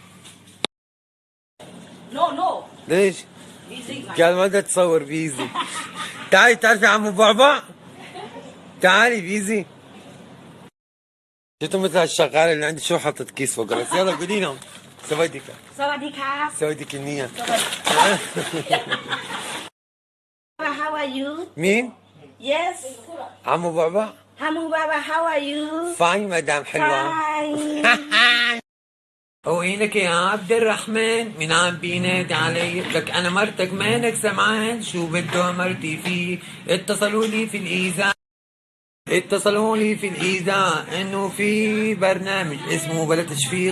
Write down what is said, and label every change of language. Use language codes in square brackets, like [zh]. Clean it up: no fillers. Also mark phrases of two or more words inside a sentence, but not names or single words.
[ar] نو ليش؟ ايزي قال ما بدها تصور بيزي. تعالي تعرفي عمو بعبع؟ تعالي بيزي. شفتوا مثل هالشغالة اللي عندي شو حطت كيس فوق راسي؟ يلا قولي لهم سويدك [th] สวัสดีครับ [ar] سويدك النية. [en] How are you? [ar] مين؟ Yes. عمو بعبع؟ [en] Hamu Baba, how are you? [ar] فاين مدام حلوة. Fine. وينك يا عبد الرحمن؟ مين عم بينادي علي؟ لك انا مرتك مالك سمعان؟ شو بده مرتي فيه؟ اتصلوا لي في الاذاعة، اتصلوا لي في الاذاعة انه في برنامج اسمه بلا تشفير.